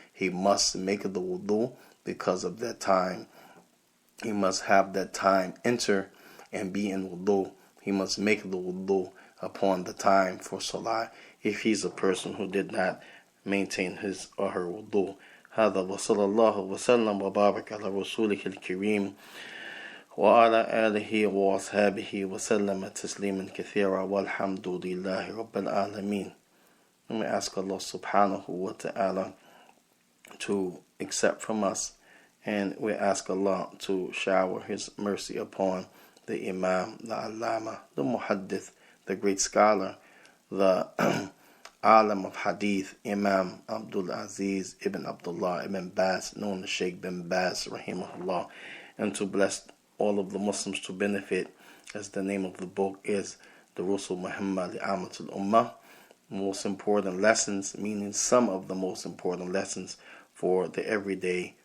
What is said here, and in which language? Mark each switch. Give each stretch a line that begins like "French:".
English: He must make the wudu because of that time. He must have that time enter and be in wudu. He must make the wudu upon the time for salah, if he's a person who did not maintain his or her wudu.
Arabic: هذا وصلى الله وسلم وبارك على رسوله الكريم وعلى آله وأصحابه وسلم تسليما كثيرا والحمد لله رب العالمين.
English: And we ask Allah subhanahu wa ta'ala to accept from us, and we ask Allah to shower His mercy upon the Imam, the Allama, the Muhaddith, the great scholar, the Alim of Hadith, Imam Abdul Aziz ibn Abdullah ibn Baz, known as Sheikh bin Baz, rahimahullah, and to bless all of the Muslims to benefit, as the name of the book is, the Rusul Muhammad Amatul Ummah, most important lessons, meaning some of the most important lessons for the everyday